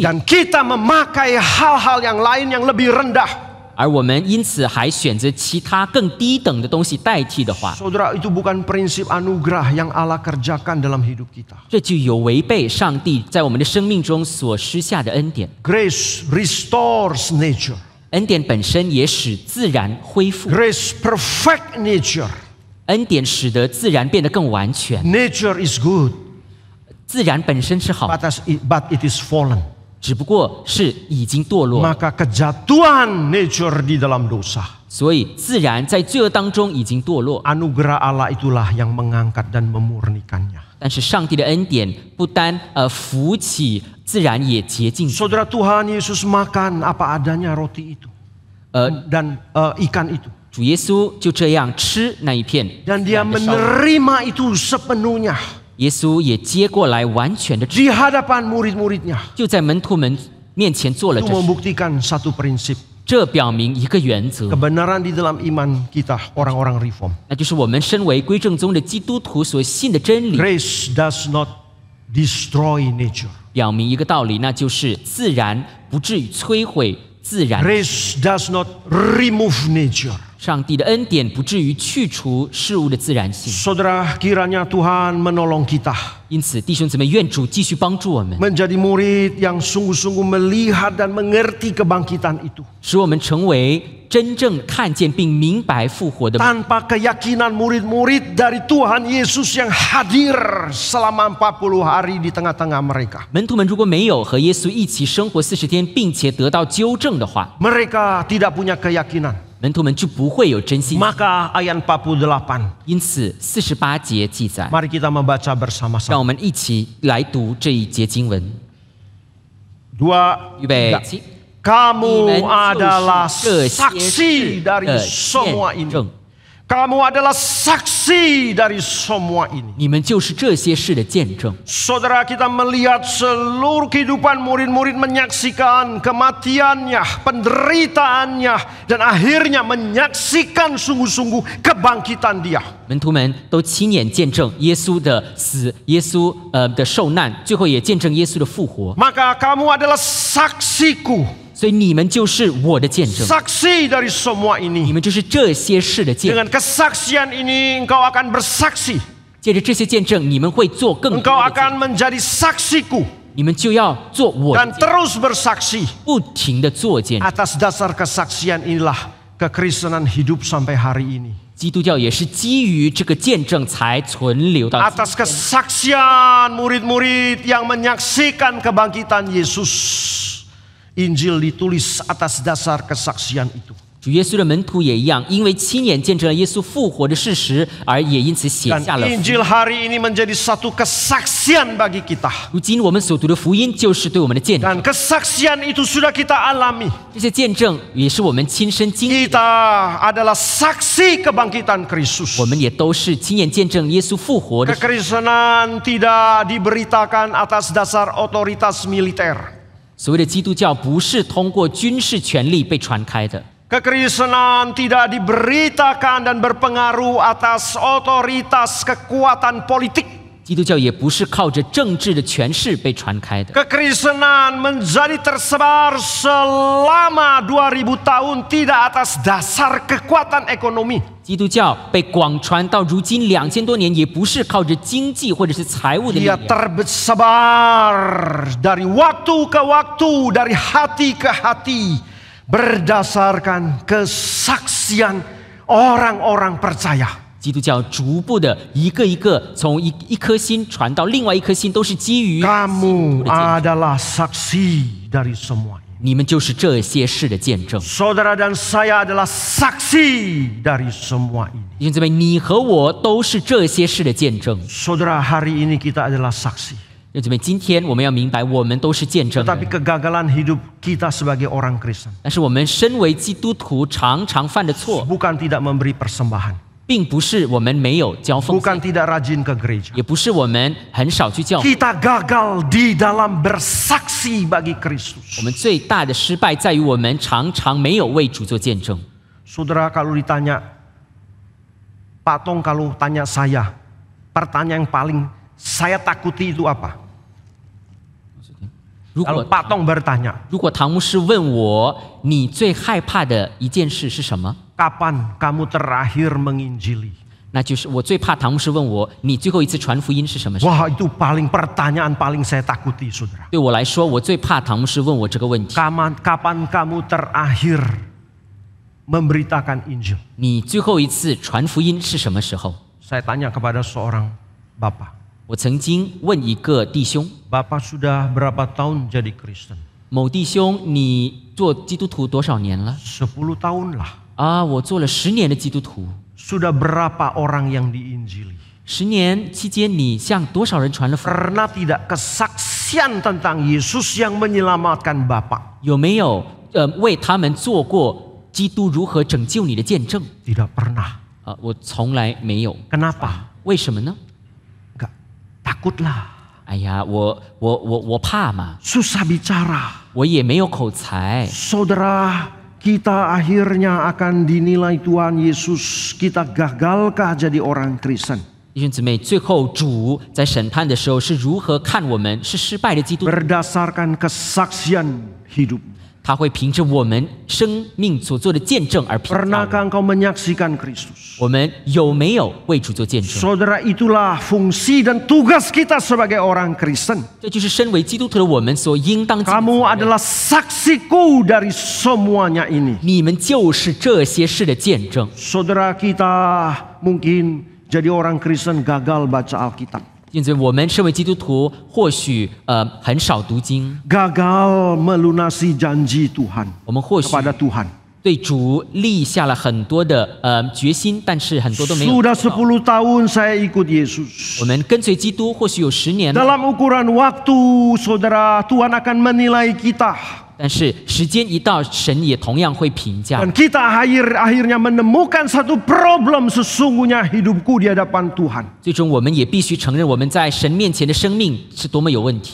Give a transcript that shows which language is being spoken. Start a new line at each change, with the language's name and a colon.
Indonesian: dan kita memakai hal-hal yang lain yang lebih rendah.
Chinese: 而我们因此还选择其他更低等的东西代替的话，
Indonesian: Saudara, itu bukan prinsip anugerah yang Allah kerjakan dalam hidup kita.
Chinese: 这就有违背上帝在我们的生命中所施下的恩典。
English: Grace restores nature.
Chinese: 恩典本身也使自然恢复，
English: Grace perfect nature.
Chinese: 恩典使得自然变得更完全。
English: Nature is good,
Chinese: 自然本身是好，
English: but it is fallen.
Chinese: 只不过是已经堕落，
Indonesian: Maka kejatuhan nature di dalam dosa.
Chinese: 所以自然在罪恶当中已经堕落。
Indonesian: Anugerah Allah itulah yang mengangkat dan memurnikannya.
Chinese: 但是上帝的恩典不单扶起自然，也洁净。
Indonesian: Saudara, Tuhan Yesus makan apa adanya roti itu dan ikan itu.
Chinese: 主耶稣就这样吃那一片，
Indonesian: Dan dia menerima itu sepenuhnya
Chinese: 耶稣也接过来，完全的吃，
Indonesian: di hadapan murid-muridnya.
Chinese: 就在门徒们面前做了
Indonesian: Itu
Chinese: 这事，
Indonesian: membuktikan satu prinsip.
Chinese: 这表明一个原则，
Indonesian: Kebenaran di dalam iman kita orang-orang Reform.
Chinese: 那就是我们身为归正宗的基督徒所信的真理。
English: Grace does not destroy nature.
Chinese: 表明一个道理，那就是自然不至于摧毁自然。
English: Grace does not remove nature.
Chinese: 上帝的恩典不至于去除事物的自然性。
Indonesian: Saudara, kiranya Tuhan menolong kita
Chinese: 因此，弟兄姊妹，愿主继续帮助我们，
Indonesian: menjadi murid yang sungguh-sungguh melihat dan mengerti kebangkitan itu.
Chinese: 使我们成为真正看见并明白复活的。
Indonesian: Tanpa keyakinan murid-murid dari Tuhan Yesus yang hadir selama 40 hari di tengah-tengah mereka.
Chinese: 门徒们如果没有和耶稣一起生活40天，并且得到纠正的话，
Indonesian: Mereka tidak punya keyakinan.
Chinese: 门徒们就不会有真信。
Indonesian: Maka ayat 48.
Chinese: 因此，48节记载，
Indonesian: Mari kita membaca
Chinese: 让
Indonesian: bersama-sama.
Chinese: 我们一起来读这一节经文。
Indonesian: 2,
Chinese: 预备
Indonesian: 3.
Chinese: 起。
Indonesian: Kamu
Chinese: 你们就是
Indonesian: adalah
Chinese: 这些
Indonesian: saksi
Chinese: 事
Indonesian: dari
Chinese: 的
Indonesian: semua
Chinese: 见
Indonesian: ini.
Chinese: 证，
Indonesian: Kamu adalah saksi dari semua ini.
Chinese: 你们就是这些事的见证。
Indonesian: Saudara, kita melihat seluruh kehidupan murid-murid menyaksikan kematiannya, penderitaannya, dan akhirnya menyaksikan sungguh-sungguh kebangkitan dia.
Chinese: 门徒们都亲眼见证耶稣的死，耶稣的受难，最后也见证耶稣的复活。
Indonesian: Maka kamu adalah saksiku.
Chinese: 所以你们就是我的见证，
Indonesian: Saksi dari semua
Chinese: 你
Indonesian: ini.
Chinese: 们就是这些事的见证。
Indonesian: Dengan kesaksian ini engkau akan bersaksi.
Chinese: 借着这些见证，你们会做更多的见证，
Indonesian: akan menjadi saksiku.
Chinese: 你们就要做我的
Indonesian: Dan
Chinese: 见证，
Indonesian: terus bersaksi.
Chinese: 不停的做见证。
Indonesian: Atas dasar kesaksian inilah kekristenan hidup sampai hari ini.
Chinese: 基督教也是基于这个见证才存留到今
Indonesian: Atas kesaksian murid-murid yang menyaksikan kebangkitan Yesus. Injil ditulis atas dasar kesaksian itu.
Chinese: 主耶稣的门徒也一样，因为亲眼见证了耶稣复活的事实，而也因此写
Indonesian: Dan
Chinese: 下了福音。
Indonesian: Injil hari ini menjadi satu kesaksian bagi kita.
Chinese: 如今我们所读的福音就是对我们的见证，
Indonesian: Dan kesaksian itu sudah kita alami.
Chinese: 这些见证也是我们亲身经历，
Indonesian: Kita adalah saksi kebangkitan Kristus.
Chinese: 我们也都是亲眼见证耶稣复活的。
Indonesian: Kekristenan tidak diberitakan atas dasar otoritas militer.
Chinese: 所谓的基督教不是通过军事权力被传开的，
Indonesian: Kekristenan tidak diberitakan dan berpengaruh atas otoritas kekuatan politik.
Chinese: 基督教也不是靠着政治的权势被传开的。
Indonesian: Kekristenan menjadi tersebar selama 2000 tahun tidak atas dasar kekuatan ekonomi.
Chinese: 基督教被广传到如今2000多年，也不是靠着经济或者是财务的力
Indonesian: Dia
Chinese: 量，
Indonesian: tersebar dari waktu ke waktu, dari hati ke hati, berdasarkan kesaksian orang-orang percaya.
Chinese: 基督教逐步的一个一个从一颗心传到另外一颗心，都是基于
Indonesian: Kamu adalah saksi dari semua ini.
Chinese: 你们就是这些事的见证。
Indonesian: Saudara dan saya adalah saksi dari semua ini.
Chinese: 弟兄姊妹，你和我都是这些事的见证。
Indonesian: Saudara, hari ini kita adalah saksi.
Chinese: 弟兄姊妹，今天我们要明白，我们都是见证
Indonesian: Tetapi
Chinese: 人。
Indonesian: kegagalan hidup kita sebagai orang Kristen
Chinese: 但是我们身为基督徒，常常犯的错，
Indonesian: bukan tidak memberi persembahan,
Chinese: 并不是我们没有交奉
Indonesian: bukan
Chinese: 献，
Indonesian: tidak rajin ke gereja.
Chinese: 也不是我们很少去教会。
Indonesian: Kita gagal di dalam bersaksi bagi Kristus.
Chinese: 我们最大的失败在于我们常常没有为主做见证。
Indonesian: Saudara, kalau ditanya, Pak Tong kalau tanya saya, pertanyaan yang paling saya takuti itu apa?
Chinese: 如
Indonesian: Kalau
Chinese: 果
Indonesian: Pak Tong bertanya,
Chinese: 如果唐牧师问我，你最害怕的一件事是什么？
Indonesian: kapan kamu terakhir menginjili?
Chinese: 那就是我最怕唐牧师问我，你最后一次传福音是什么时候？
Indonesian: Wah, itu pertanyaan paling saya takuti, saudara.
Chinese: 对我来说，我最怕唐牧师问我这个问题。
Indonesian: Kapan kamu terakhir memberitakan Injil?
Chinese: 你最后一次传福音是什么时候？
Indonesian: Saya tanya kepada seorang bapak.
Chinese: 我曾经问一个弟兄，
Indonesian: Bapak sudah berapa tahun jadi Kristen?
Chinese: 某弟兄，你做基督徒多少年了？
Indonesian: 10 tahun lah.
Chinese: 啊，我做了10年的基督徒。
Indonesian: Sudah berapa orang yang diinjili?
Chinese: 10年期间，你向多少人传了福音？
Indonesian: Pernah tidak kesaksian tentang Yesus yang menyelamatkan Bapak?
Chinese: 有没有为他们做过基督如何拯救你的见证？
Indonesian: Tidak pernah.
Chinese: 我从来没有。
Indonesian: Kenapa?
Chinese: 为什么呢？
Indonesian: Enggak. Takutlah.
Chinese: 哎呀，我怕嘛，
Indonesian: Susah bicara.
Chinese: 我也没有口才。
Indonesian: Saudara, kita akhirnya akan dinilai Tuhan Yesus, kita gagalkah jadi orang Kristen?
Chinese: 弟兄姊妹，最后主在审判的时候是如何看我们是失败的基督徒？
Indonesian: Berdasarkan kesaksian hidup.
Chinese: 他会凭着我们生命所做的见证而评价我们。
Indonesian: Pernahkah engkau menyaksikan Kristus?
Chinese: 我们有没有为主做见证？
Indonesian: Saudara, itulah fungsi dan tugas kita sebagai orang Kristen.
Chinese: 这就是身为基督徒的我们所应当尽的责
Indonesian: Kamu
Chinese: 任。
Indonesian: adalah saksiku dari semuanya ini.
Chinese: 你们就是这些事的见证。
Indonesian: Saudara, kita mungkin jadi orang Kristen gagal baca Alkitab.
Chinese: 因此，我们身为基督徒，或许很少读经，
Indonesian: Gagal melunasi janji Tuhan
Chinese: 我们或许
Indonesian: kepada Tuhan.
Chinese: 对主立下了很多的决心，但是很多都没有
Indonesian: Sudah
Chinese: 做到。
Indonesian: 10 tahun saya ikut Yesus.
Chinese: 我们跟随基督，或许有10年了，
Indonesian: Dalam ukuran waktu, saudara, Tuhan akan menilai kita.
Chinese: 但是时间一到，神也同样会评价。
Indonesian: Dan kita akhirnya menemukan satu problem sesungguhnya hidupku di hadapan Tuhan.
Chinese: 最终，我们也必须承认我们在神面前的生命是多么有问题。